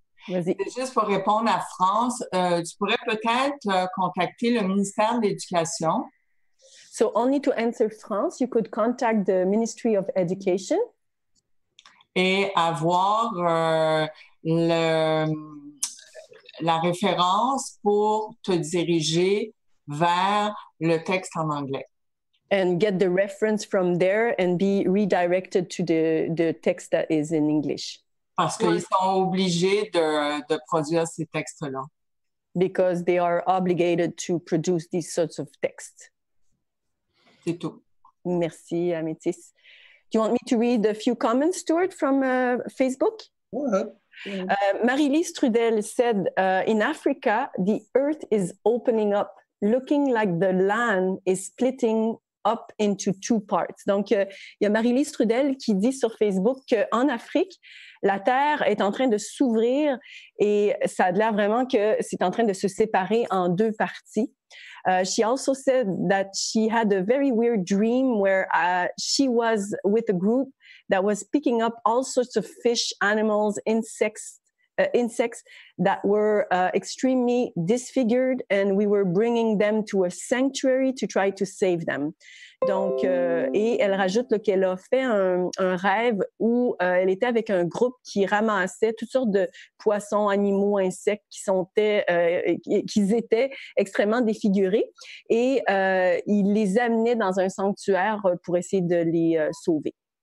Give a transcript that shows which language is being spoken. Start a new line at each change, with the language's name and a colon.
French: C'est juste pour répondre à France. Tu pourrais peut-être contacter le ministère de l'Éducation.
English: So only to answer France, you could contact the Ministry of Education.
French: Et avoir la référence pour te diriger vers le texte en anglais.
English: And get the reference from there and be redirected to the text that is in English.
French: Parce qu'ils sont obligés de produire ces textes-là.
English: Because they are obligated to produce these sorts of texts.
French: C'est tout. Merci, Métis.
English: Do you want me to read a few comments, Stuart, from Facebook? Go ahead. Marie-Lise Trudel said, in Africa, the earth is opening up, looking like the land is splitting up into two parts.
French: Donc, il y a Marie-Lise Trudel qui dit sur Facebook qu'en Afrique, la Terre est en train de s'ouvrir et ça a l'air vraiment que c'est en train de se séparer en deux parties.
English: She also said that she had a very weird dream where she was with a group that was picking up all sorts of fish, animals, insects that were extremely disfigured, and we were bringing them to a sanctuary to try to save them.
French: Donc, et elle rajoute qu'elle a fait un rêve où elle était avec un groupe qui ramassait toutes sortes de poissons, animaux, insectes qui étaient extrêmement défigurés et il les amenait dans un sanctuaire pour essayer de les sauver.